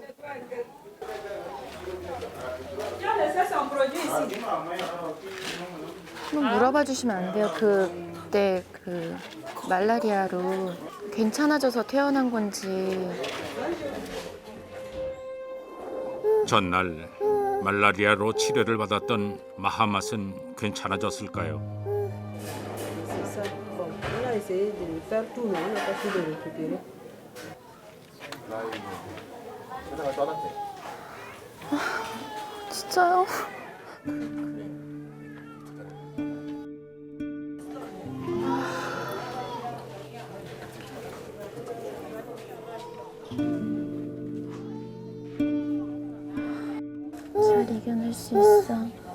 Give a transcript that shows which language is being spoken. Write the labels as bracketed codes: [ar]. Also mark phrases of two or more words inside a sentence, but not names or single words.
[ko] 한번 물어봐 주시면 안 돼요? 그때 그 말라리아로 괜찮아져서 태어난 건지. 전날 말라리아로 치료를 받았던 마하맛은 괜찮아졌을까요? [fr] C'est ça. Bon, on a essayé de faire tout, mais on n'a pas pu le récupérer. [ko] 진짜요? 잘 이겨낼 수 있어.